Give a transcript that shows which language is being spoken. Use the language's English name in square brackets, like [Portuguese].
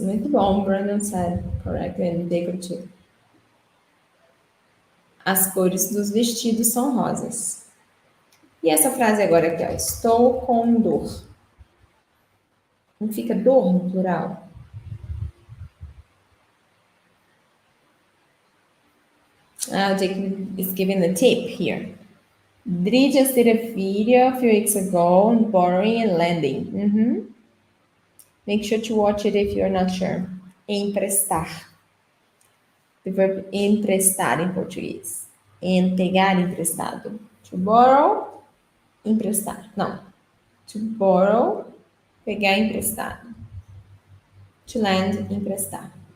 [Portuguese] Muito bom, [English] Brandon said correctly and decorative. [Portuguese] As cores dos vestidos são rosas. E essa frase agora aqui, ó. Estou com dor. Não fica dor no plural? [English] Jake is giving a tip here. Dri just did a video a few weeks ago on borrowing and lending. Make sure to watch it if you're not sure. [Portuguese] Emprestar. [English] The verb emprestar [Portuguese] em português. And pegar emprestado. [English] To borrow, [Portuguese] emprestar. Não. [English] To borrow, pegar emprestado. To lend, emprestar.